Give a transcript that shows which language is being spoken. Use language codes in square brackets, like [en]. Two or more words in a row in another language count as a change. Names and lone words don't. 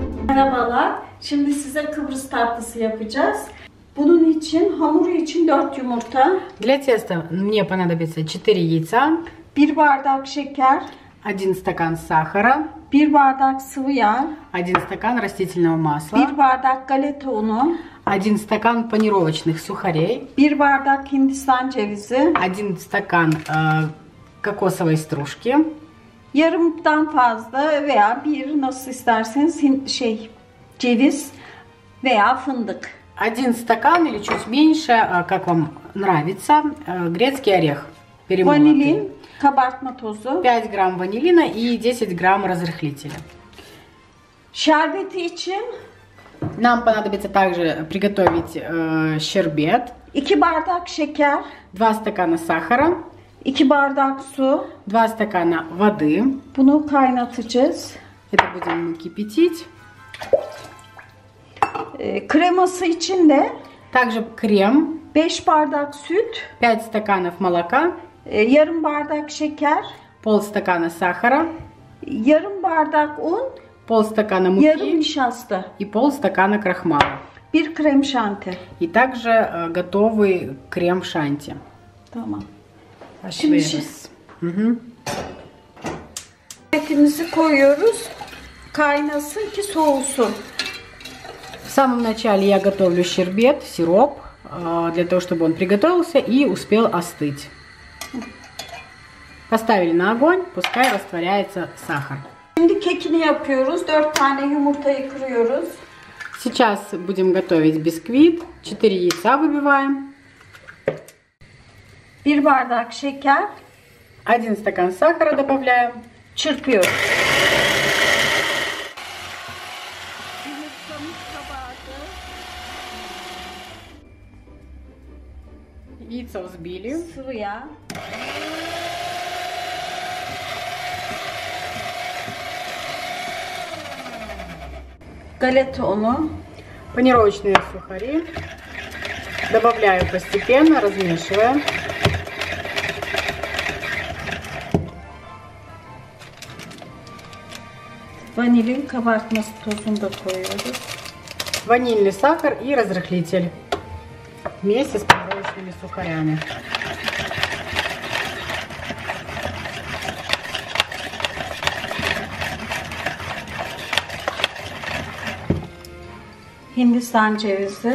[tr] Merhabalar. Şimdi size Kıbrıs tatlısı yapacağız. Bunun için, hamuru için 4 yumurta. [ru] Для теста мне понадобится 4 яйца, [tr] 1 bardak şeker, [ru] 1 стакан сахара, [tr] 1 bardak sıvı yağ, [ru] 1 стакан растительного 1 масла, [tr] bardak galeta unu, [ru] 1 стакан панировочных сухарей, [tr] 1 bardak Hindistan cevizi, [ru] 1 стакан кокосовой стружки, [tr] yarımdan fazla veya bir nasıl isterseniz ceviz veya fındık. [ru] 1 стакан или чуть меньше, как вам нравится, грецкий орех перемолотый. [tr] Vanilin, kabartma tozu. [ru] 5 грамм ванилина и 10 грамм разрыхлителя. [tr] Şerbeti için [ru] Нам понадобится также приготовить щербет. [tr] 2 bardak şeker, [ru] 2 стакана сахара, [tr] 2 bardak su. [ru] 2 стакана воды. [tr] Bunu kaynatacağız. [ru] Это будем kипятить. [tr] Kreması için de [ru] Также крем, [tr] 5 bardak süt, [ru] 5 стаканов молока, [tr] yarım bardak şeker, [ru] полстакана сахара, [tr] yarım bardak un, [ru] полстакана [tr] yarım [ru] муки [tr] nişasta, [ru] и полстакана крахмала. [tr] 1 krem şanti. [ru] И также готовый крем шанти. [tr] Tamam. Şimdi Etimizi koyuyoruz. Kaynasın ki soğusun. [ru] В самом начале я готовлю щербет, сироп, для того, чтобы он приготовился и успел остыть. Поставили на огонь, пускай растворяется сахар. [tr] Şimdi kekini yapıyoruz. 4 tane yumurtayı kırıyoruz. [ru] Сейчас будем готовить бисквит. 4 яйца выбиваем. [tr] 1 bardak şeker. [ru] 1 стакан сахара добавляем. [tr] Çırpıyoruz. Yumurtamız kabardı. [ru] Яйца взбили. [tr] Sıvı yağ. Galeta unu. [ru] Панировочные сухари. Добавляю постепенно, размешивая. [tr] Vanilin kabartması tozunu da koyuyoruz. [ru] Ванильный сахар и разрыхлитель. Вместе с панировочными сухарями. [tr] Hindistan cevizi.